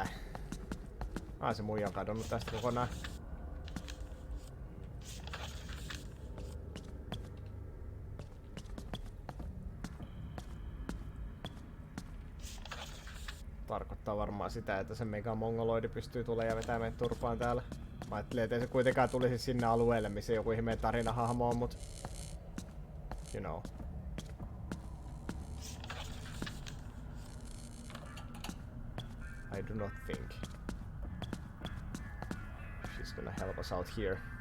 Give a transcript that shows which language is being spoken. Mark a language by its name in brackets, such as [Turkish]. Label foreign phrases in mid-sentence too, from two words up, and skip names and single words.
[Finnish] Se muija on kadonnut tästä kokonaan. Tarkoittaa varmaan sitä, että se mega mongoloidi pystyy tulemaan ja vetämään meidät turpaan täällä. Mä ajattelin, ettei se kuitenkaan tulisi sinne alueelle, missä joku ihmeen tarinahahmo on, mut... [English] You know. I do not think she's gonna help us out here.